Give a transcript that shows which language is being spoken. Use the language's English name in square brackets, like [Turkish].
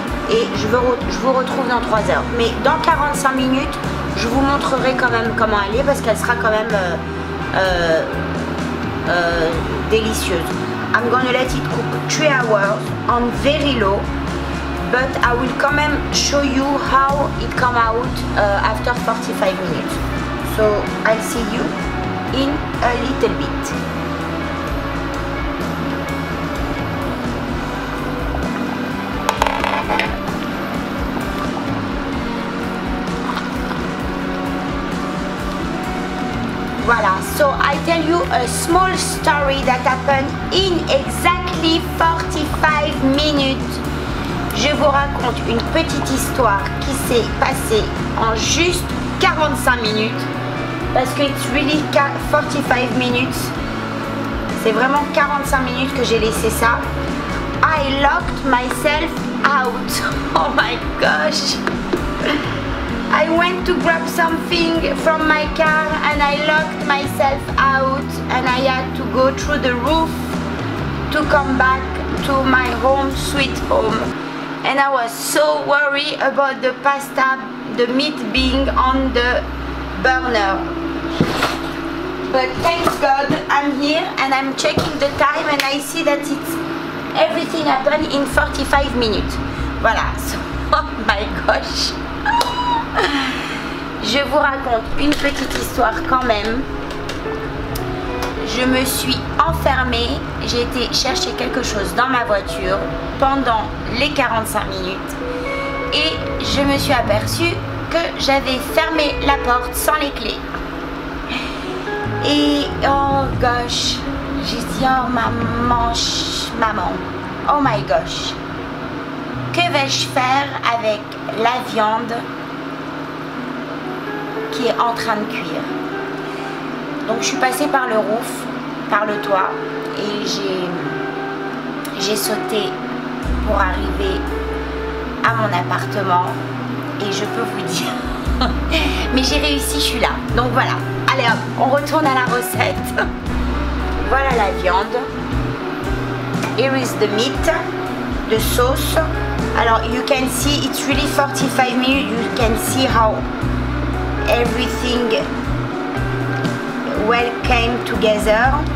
[French] Et je vous retrouve dans 3 heures. Mais dans 45 minutes, je vous montrerai quand même comment elle est parce qu'elle sera quand même délicieuse. [English] I'm gonna let it cook 3 hours on very low, but I will come and show you how it come out after 45 minutes. So I'll see you in a little bit. Voilà, so I tell you a small story that happened in exactly 45 minutes. [French] Je vous raconte une petite histoire qui s'est passée en juste 45 minutes. Parce que [English] it's really 45 minutes. [French] C'est vraiment 45 minutes que j'ai laissé ça. [English] I locked myself out. Oh my gosh. I went to grab something from my car and I locked myself out and I had to go through the roof to come back to my home, sweet home. And I was so worried about the pasta, the meat being on the burner. But thanks God I'm here and I'm checking the time and I see that everything happened in 45 minutes. Voilà, so, oh my gosh. [French] Je vous raconte une petite histoire quand même. Je me suis enfermée, j'ai été chercher quelque chose dans ma voiture pendant les 45 minutes et je me suis aperçue que j'avais fermé la porte sans les clés. Et oh gosh, j'ai dit oh maman, [English] oh my gosh, [French] que vais-je faire avec la viande qui est en train de cuire? Donc je suis passée par le roof, par le toit et j'ai sauté pour arriver à mon appartement et je peux vous dire mais j'ai réussi, je suis là. Donc voilà, allez hop, on retourne à la recette. Voilà la viande. [English] Here is the meat, the sauce. Alors you can see it's really 45 minutes. You can see how everything well came together.